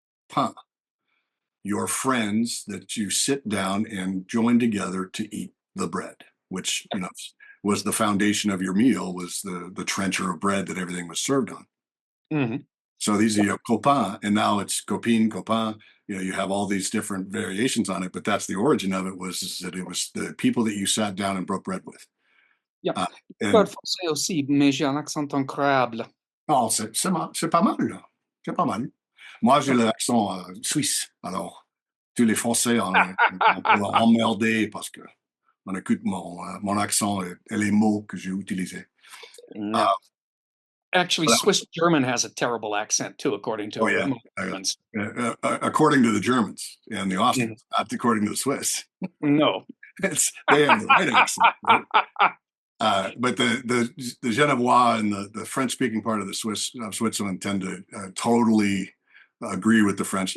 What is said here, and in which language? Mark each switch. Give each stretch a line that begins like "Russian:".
English: Copain, your friends that you sit down and join together to eat the bread, which was the foundation of your meal, was the trencher of bread that everything was served on. Mhm. So these are Yeah. your copain, and now it's copine, copain. You have all these different variations on it, but that's the origin of it was is that it was the people that you sat down and broke bread with. Yeah. Uh,
French: Je parle
English: and
French: français aussi, mais j'ai un accent incroyable. oh, c'est pas mal, là. C'est pas mal. Moi, j'ai l'accent suisse. Alors, tous les Français, on peut emmerder parce que on écoute mon accent et les mots que j'ai utilisés. Uh,
English: Yeah. Actually, Swiss German has a terrible accent too, according oh, to yeah. most Uh, Germans. according to the Germans and the Mhm. Austrians, not according to the Swiss. No. They have the right accent, right? But the Genevois and the French speaking part of the Switzerland tend to totally agree with the French.